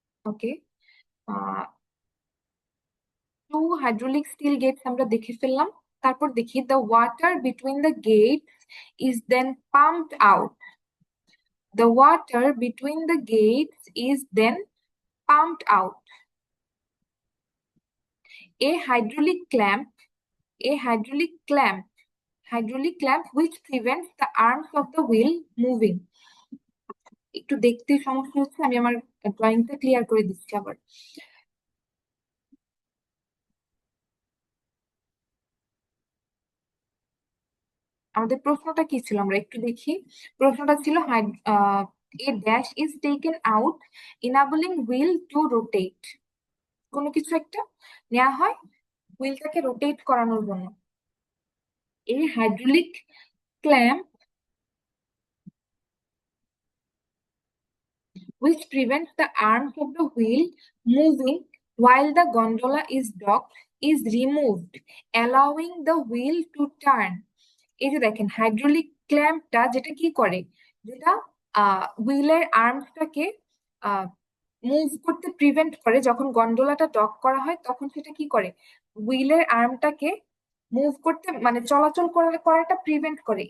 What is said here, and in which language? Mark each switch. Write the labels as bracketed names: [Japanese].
[English] okay, two hydraulic steel gates [Bangla] আমরা দেখে ফেললাম। তারপর দেখি, [English] The water between the gate is then pumped out, the water between the gates is then pumped out. A hydraulic clamp, a hydraulic clamp, hydraulic clamp which prevents the arms of the wheel moving. [Bangla] একটু দেখতে সমস্যা হচ্ছে, আমি আমার ড্রয়িংটা clear করে দিচ্ছি আবার। আমাদের প্রশ্নটা কি ছিল আমরা একটু দেখি। প্রশ্নটা ছিল, [English] a dash is taken out enabling wheel to rotate, [Bangla] কোনো কিছু একটা নেওয়া হয় হুইলটাকে রোটেট করানোর জন্য। [English] A hydraulic clamp which prevents the arms of the wheel moving while the gondola is docked is removed, allowing the wheel to turn. [Bangla] এই যে দেখেন, হাইড্রোলিক ক্ল্যাম্পটা যেটা কি করে, যেটা হুইলের আর্মসটাকে মুভ করতে প্রিভেন্ট করে, যখন গন্ডোলাটা ডক করা হয় তখন সেটা কি করে, হুইলের আর্মটাকে মুভ করতে, মানে চলাচল করাটা প্রিভেন্ট করে।